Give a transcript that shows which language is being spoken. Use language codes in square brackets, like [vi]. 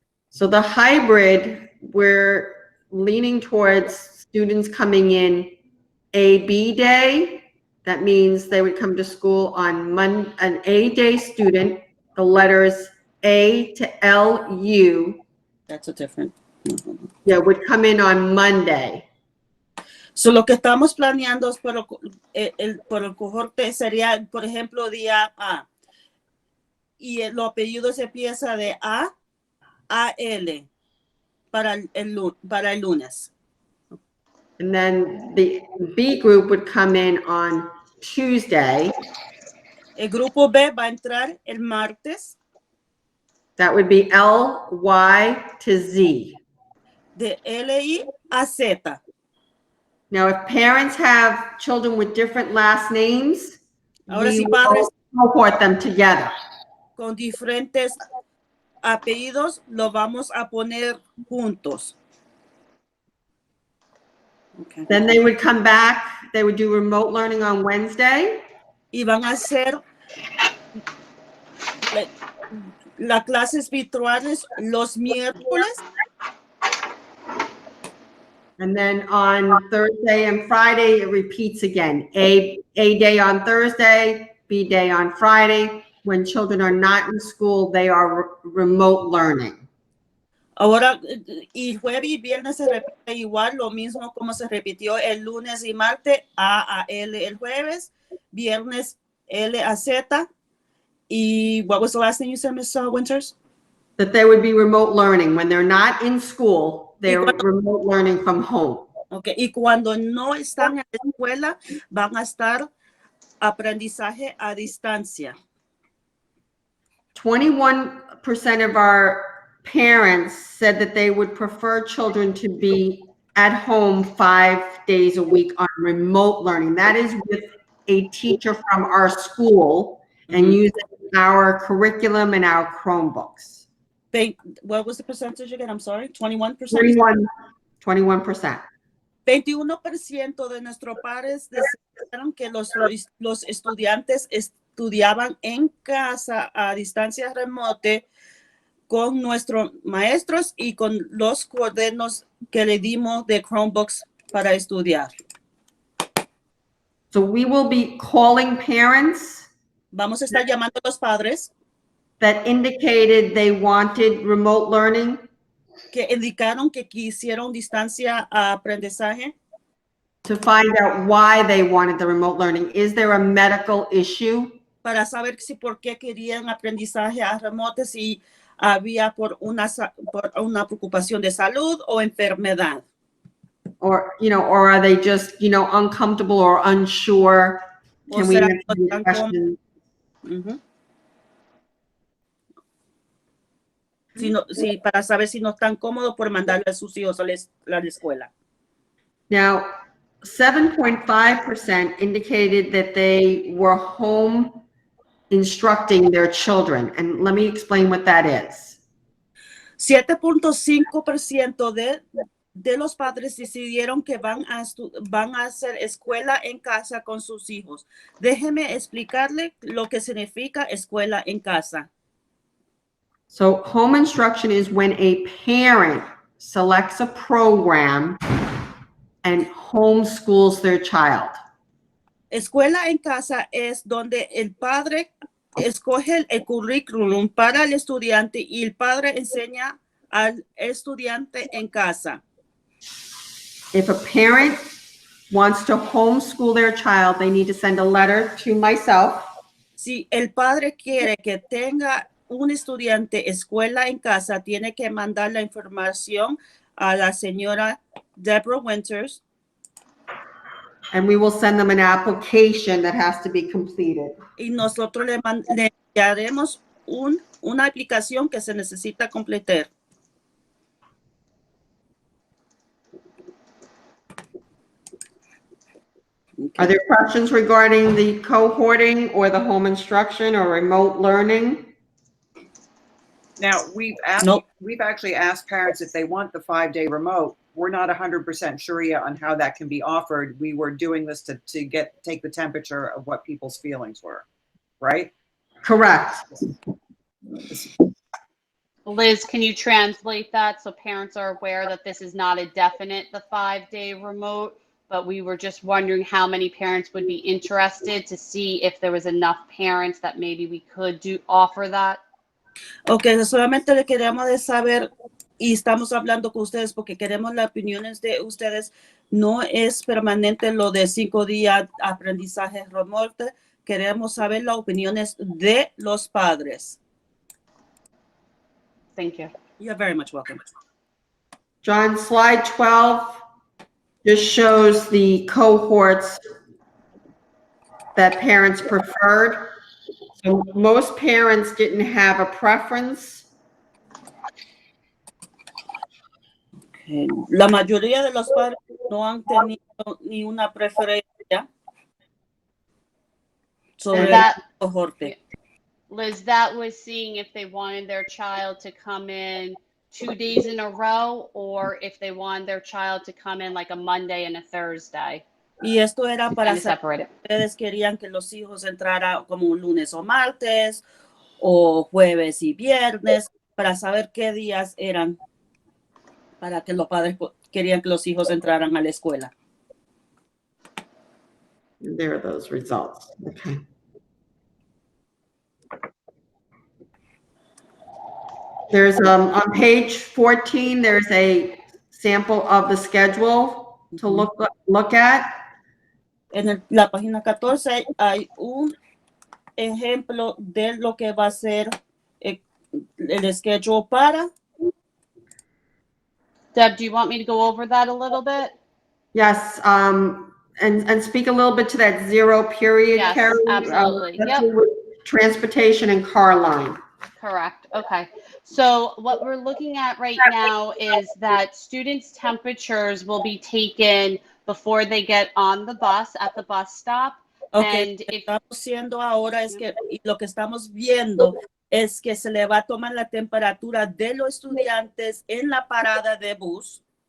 [en] So the hybrid, we're leaning towards students coming in A-B day. That means they would come to school on an A-day student, the letters A to L-U, That's a different. would come in on Monday. [es] So lo que estamos planeando es por el cohorte sería, por ejemplo, día A. Y los apellidos empieza de A AL para el lunes. [en] And then the B group would come in on Tuesday. [es] El grupo B va a entrar el martes [en] That would be L, Y to Z. [es] de LI a Z. [en] Now, if parents have children with different last names, [es] Ahora [en] we [es] sí, padres [en] will cohort them together. [es] con diferentes apellidos lo vamos a poner juntos. [en] Okay. Then they would come back, they would do remote learning on Wednesday. [es] Y van a hacer las clases virtuales los miércoles. [en] And then on Thursday and Friday, it repeats again. A day on Thursday, B day on Friday. When children are not in school, they are remote learning. [es] Ahora, y jueves y viernes se repite igual, lo mismo como se repitió el lunes y martes, A a L el jueves, viernes L a Z. [en] Y what was the last thing you said, Ms. Winters? That they would be remote learning. When they're not in school, they're remote learning from home. Okay. [es] Y cuando no están en la escuela, van a estar aprendizaje a distancia. [en] 21% of our parents said that they would prefer children to be at home 5 days a week on remote learning. That is with a teacher from our school and using our curriculum and our Chromebooks. What was the percentage again? I'm sorry, 21%? 21%. [es] 21% de nuestros padres decidieron que los estudiantes estudiaban en casa a distancia remota con nuestros maestros y con los cuadernos que le dimos de Chromebooks para estudiar. [en] So we will be calling parents [es] Vamos a estar llamando a los padres [en] that indicated they wanted remote learning [es] que indicaron que quisieron distancia a aprendizaje [en] to find out why they wanted the remote learning. Is there a medical issue? [es] para saber si por qué querían aprendizaje a remoto, si había por una preocupación de salud o enfermedad. [en] Or, or are they just, uncomfortable or unsure? Can we answer these questions? [es] Para saber si no están cómodos por mandarle a sus hijos a la escuela. [en] Now, 7.5% indicated that they were home instructing their children. And let me explain what that is. [es] 7.5% de los padres decidieron que van a hacer escuela en casa con sus hijos. Déjeme explicarle lo que significa escuela en casa. [en] So home instruction is when a parent selects a program and homeschools their child. [es] Escuela en casa es donde el padre escoge el currículum para el estudiante y el padre enseña al estudiante en casa. [en] If a parent wants to homeschool their child, they need to send a letter to myself. [es] Si el padre quiere que tenga un estudiante escuela en casa, tiene que mandar la información a la señora Deborah Winters. [en] And we will send them an application that has to be completed. [es] Y nosotros le enviaremos una aplicación que se necesita completar. [en] Are there questions regarding the cohorting or the home instruction or remote learning? Now, we've actually asked parents if they want the 5-day remote. We're not 100% sure yet on how that can be offered. We were doing this to take the temperature of what people's feelings were, right? Correct. Liz, can you translate that so parents are aware that this is not a definite, the 5-day remote, but we were just wondering how many parents would be interested to see if there was enough parents that maybe we could offer that? [es] Ok, solamente le queremos de saber y estamos hablando con ustedes porque queremos las opiniones de ustedes. No es permanente lo de 5 días aprendizaje remoto. Queremos saber las opiniones de los padres. [en] Thank you. You're very much welcome. John, slide 12 just shows the cohorts that parents preferred. So most parents didn't have a preference. [es] La mayoría de los padres no han tenido ni una preferencia sobre [en] That- [es] el cohorte. [en] Liz, that was seeing if they wanted their child to come in 2 days in a row or if they wanted their child to come in like a Monday and a Thursday. [es] Y esto era para [en] Kind of [es] saber [en] separate it. [es] si ustedes querían que los hijos entraran como un lunes o martes o jueves y viernes, para saber qué días eran para que los padres querían que los hijos entraran a la escuela. [en] There are those results. Okay. There's, on page 14, there's a sample of the schedule to look at. [es] En la página 14 hay un ejemplo de lo que va a ser el schedule para. [en] Deb, do you want me to go over that a little bit? Yes, and speak a little bit to that zero period, Yes, Carrie. absolutely. That's Yep. with transportation and car line. Correct. Okay. So what we're looking at right now is that students' temperatures will be taken before they get on the bus at the bus stop. Okay, And [es] lo que [en] if [es] estamos haciendo ahora es que, y lo que estamos viendo es que se le va a tomar la temperatura de los estudiantes en la parada de bus